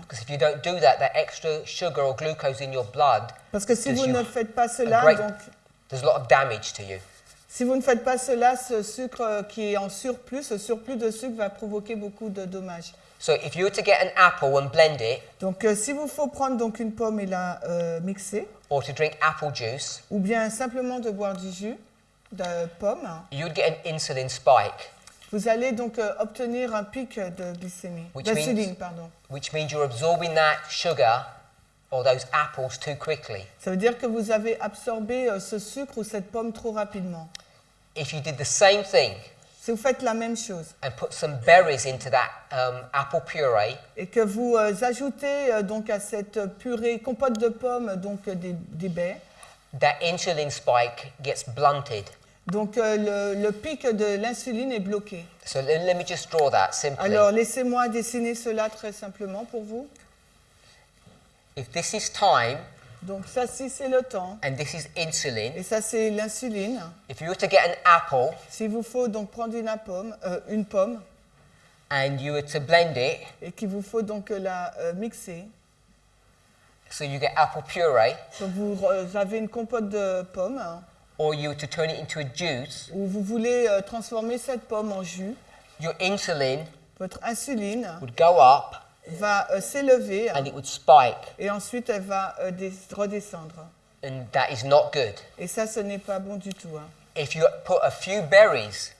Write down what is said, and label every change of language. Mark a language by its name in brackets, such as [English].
[English] Because if you don't do that, that extra sugar or glucose in your blood, [French] Parce que si [English] does [French] vous [English] you [French] ne faites pas cela, [English] there's a lot of damage to you. [French] si vous ne faites pas cela, ce sucre qui est en surplus, ce surplus de sucre va provoquer beaucoup de dommages. [English] So if you were to get an apple and blend it, [French] Donc, s'il vous faut prendre donc une pomme et la mixer, [English] or to drink apple juice, [French] ou bien simplement de boire du jus de pomme, [English] you would get an insulin spike, [French] vous allez donc obtenir un pic de glycémie, d'insuline, pardon. [English] which means you're absorbing that sugar or those apples too quickly. [French] Ça veut dire que vous avez absorbé ce sucre ou cette pomme trop rapidement. [English] If you did the same thing [French] Si vous faites la même chose [English] and put some berries into that apple puree, [French] et que vous ajoutez donc à cette purée compote de pommes donc des baies, [English] that insulin spike gets blunted. [French] donc le pic de l'insuline est bloqué. [English] So let me just draw that simply. [French] Alors laissez-moi dessiner cela très simplement pour vous. [English] If this is time [French] Donc ça, si c'est le temps, [English] and this is insulin, [French] et ça c'est l'insuline. [English] if you were to get an apple [French] S'il vous faut donc prendre une pomme, [English] and you were to blend it, [French] et qu'il vous faut donc la mixer, [English] so you get apple puree, [French] donc vous avez une compote de pommes, [English] or you were to turn it into a juice, [French] où vous voulez transformer cette pomme en jus, [English] your insulin [French] votre insuline [English] would go up [French] va s'élever [English] and it would spike, [French] et ensuite elle va redescendre. [English] and that is not good. [French] Et ça, ce n'est pas bon du tout. Hein. [English] If you put a few berries